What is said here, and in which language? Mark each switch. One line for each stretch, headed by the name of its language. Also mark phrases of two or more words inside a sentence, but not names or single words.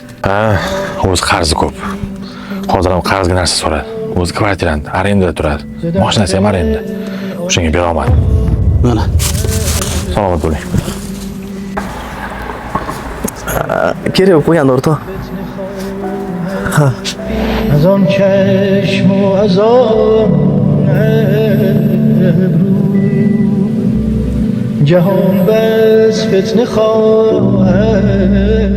Uzbek: Ha, o'zi qarzi ko'p. Hozir ham qarzga narsa so'radi. O'zi kvartiranda, arendada turadi. Mashinasi ham arenda. O'shanga bera olmadim. Mana. Salomat bo'ling. Kerak bo'lib qo'ygan o'rtoq.
Persian: از آن چشم و از آن ابرو جهان بس فتنه خواهد